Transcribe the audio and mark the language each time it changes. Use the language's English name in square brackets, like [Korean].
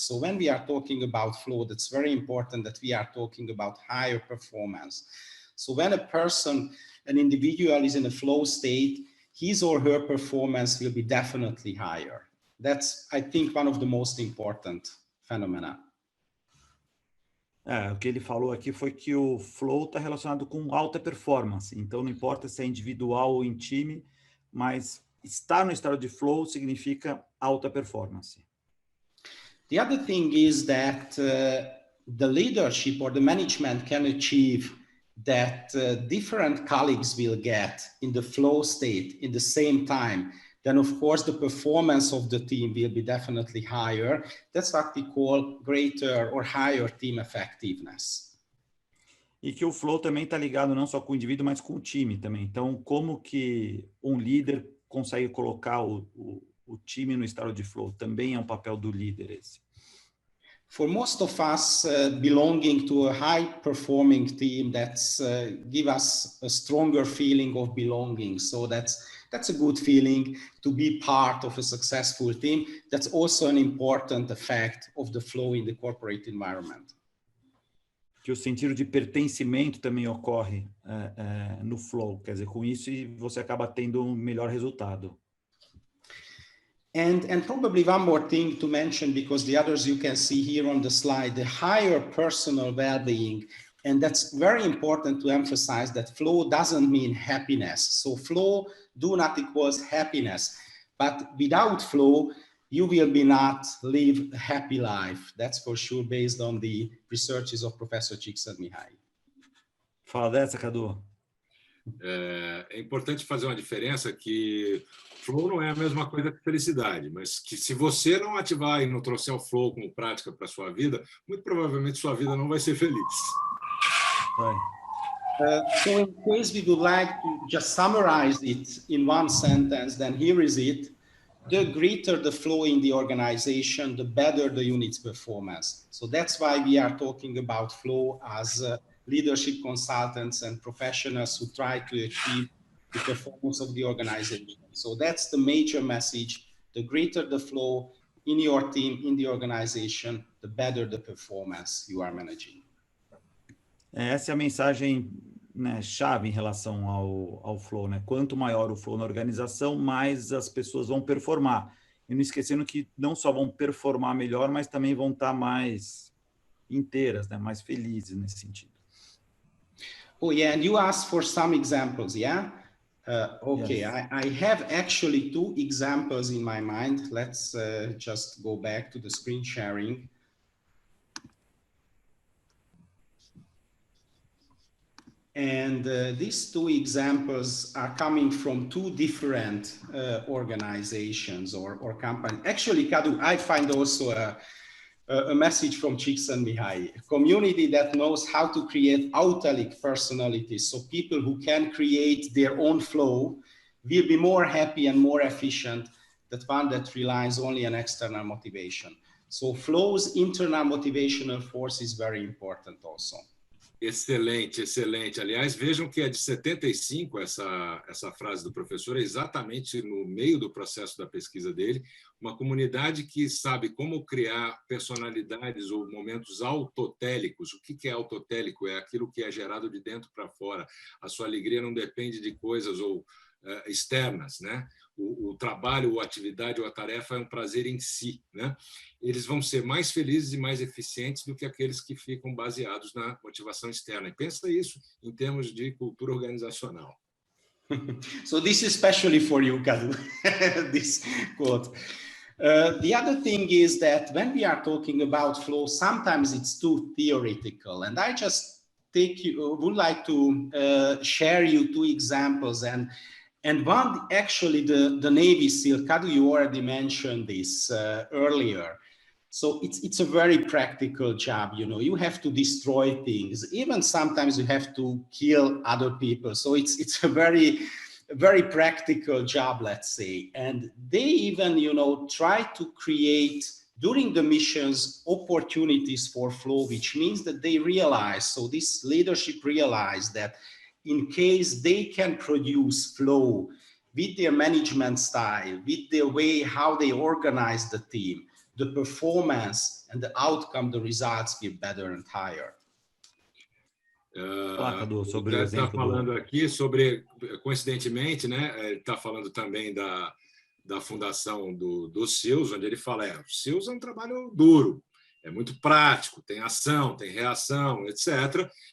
[English] So when we are talking about flow, that's very important that we are talking about higher performance. So when a person, an individual is in a flow state, his or her performance will be definitely higher. That's, I think, one of the most important phenomena. [Portuguese] O que ele falou aqui foi que o flow está relacionado com alta performance. Então, não importa se é individual ou em time, mas estar no estado de flow significa alta performance. [English] The other thing is that the leadership or the management can achieve that different colleagues will get in the flow state in the same time. Then, of course, the performance of the team will be definitely higher. That's what we call greater or higher team effectiveness. [Portuguese] E que o flow também está ligado não só com o indivíduo, mas com o time também. Então, como que um líder consegue colocar o time no estado de flow? Também é um papel do líder esse. [English] For most of us belonging to a high-performing team, that's give us a stronger feeling of belonging. So that's a good feeling to be part of a successful team. That's also an important effect of the flow in the corporate environment. [Portuguese] Que o sentido de pertencimento também ocorre no flow. Quer dizer, com isso você acaba tendo um melhor resultado. [English] And probably one more thing to mention, because the others you can see here on the slide, the higher personal well-being. And that's very important to emphasize that flow doesn't mean happiness. So flow do not equals happiness, but without flow, you will be not live a happy life. That's for sure, based on the researches of Professor Csikszentmihalyi. [Portuguese] Fala dessa, Cadu. É importante fazer uma diferença que flow não é a mesma coisa que felicidade, mas que se você não ativar e não trouxer o flow como prática para a sua vida, muito provavelmente sua vida não vai ser feliz. [English] So in case we would like to just summarize it in one sentence, then here is it. The greater the flow in the organization, the better the unit's performance. So that's why we are talking about flow as leadership consultants and professionals who try to achieve the performance of the organization. So that's the major message. The greater the flow in your team, in the organization, the better the performance you are managing. [Portuguese] Essa é a mensagem, né, chave em relação ao flow, né? Quanto maior o flow na organização, mais as pessoas vão performar. e não esquecendo que não só vão performar melhor, mas também vão estar mais inteiras, né? Mais felizes nesse sentido. [English] Oh yeah, and you asked for some examples, yeah? Okay, Yes. I have actually 2 examples in my mind. Let's just go back to the screen sharing. And these 2 examples are coming from 2 different organizations or companies. Actually, Kadu, I find also a message from Csikszentmihalyi, a community that knows how to create authentic personalities, so people who can create their own flow will be more happy and more efficient than one that relies only on external motivation. So flow's internal motivational force is very important also. [Portuguese] Excelente, excelente. Aliás, vejam que é de 75 essa frase do professor, é exatamente no meio do processo da pesquisa dele, uma comunidade que sabe como criar personalidades ou momentos autotélicos. O que é autotélico? É aquilo que é gerado de dentro para fora. A sua alegria não depende de coisas ou externas, né? O trabalho, ou a atividade, ou a tarefa é um prazer em si, né? Eles vão ser mais felizes e mais eficientes do que aqueles que ficam baseados na motivação externa. E pensa isso em termos de cultura organizacional. [English] So this is especially for you, Kadu, this quote. The other thing is that when we are talking about flow, sometimes it's too theoretical. And I just would like to share you 2 examples. And one, actually, the Navy SEAL, Kadu, you already mentioned this earlier. So it's a very practical job, you know, you have to destroy things. Even sometimes you have to kill other people. So it's a very practical job, let's say. And they even, you know, try to create during the missions opportunities for flow, which means that they realize, so this leadership realized that in case they can produce flow with their management style, with their way how they organize the team, the performance and the outcome, the results will be better and higher. [Portuguese] Sobre o está falando aqui sobre, coincidentemente, né? Ele está falando também da fundação do SEALs, onde ele fala, o SEALs é um trabalho duro, é muito prático, tem ação, tem reação, etc.